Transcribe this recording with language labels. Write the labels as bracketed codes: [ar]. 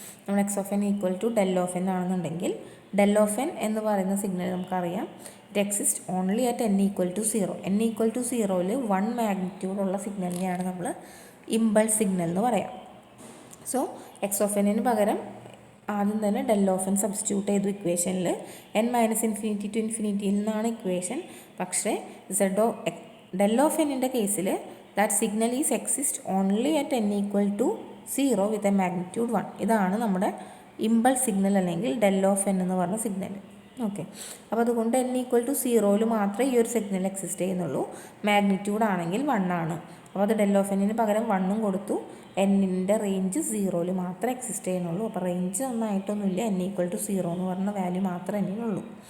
[ml] നമ്മൾ X of N equal to del of N ആണെന്നുണ്ടെങ്കിൽ del of N എന്ന് പറയുന്ന സിഗ്നൽ നമുക്കറിയാം [en] It exist only at n equal to 0. [ml] N equal to 0ൽ 1 മാഗ്നിറ്റ്യൂഡുള്ള സിഗ്നലിനെയാണ് നമ്മൾ impulse signal എന്ന് പറയാം. സോ എക്സ് ഓഫ് എന്നിന് പകരം ആദ്യം തന്നെ ഡെൽ ഓഫ് എൻ സബ്സ്റ്റിറ്റ്യൂട്ട് ചെയ്തു ഇക്വേഷനിൽ. n മൈനസ് ഇൻഫിനിറ്റി ടു ഇൻഫിനിറ്റിയിൽ നിന്നാണ് ഇക്വേഷൻ. പക്ഷേ ഡെൽ ഓഫ് എന്നിൻ്റെ കേസിൽ [en] that signal is exist only at n equal to 0 with a magnitude 1. [ml] ഇതാണ് നമ്മുടെ ഇമ്പൾസ് സിഗ്നൽ അല്ലെങ്കിൽ ഡെൽ ഓഫ് എൻ എന്ന് പറഞ്ഞ സിഗ്നൽ. ഓക്കെ. അപ്പോൾ അതുകൊണ്ട് n ഈക്വൽ ടു 0ൽ മാത്രമേ ഈ ഒരു സിഗ്നൽ എക്സിസ്റ്റ് ചെയ്യുന്നുള്ളൂ. മാഗ്നിറ്റ്യൂഡ് ആണെങ്കിൽ 1 ആണ്. അപ്പോൾ അത് ഡെൽ ഓഫ് എന്നിന് പകരം 1ഉം കൊടുത്തു. എന്നിൻ്റെ റേഞ്ച് 0ൽ മാത്രമേ എക്സിസ്റ്റ് ചെയ്യുന്നുള്ളൂ. അപ്പോൾ റേഞ്ച് ഒന്നായിട്ടൊന്നുമില്ല, n ഈക്വൽ ടു 0 എന്ന് പറഞ്ഞ വാല്യൂ മാത്രമേ എന്നിനുള്ളൂ.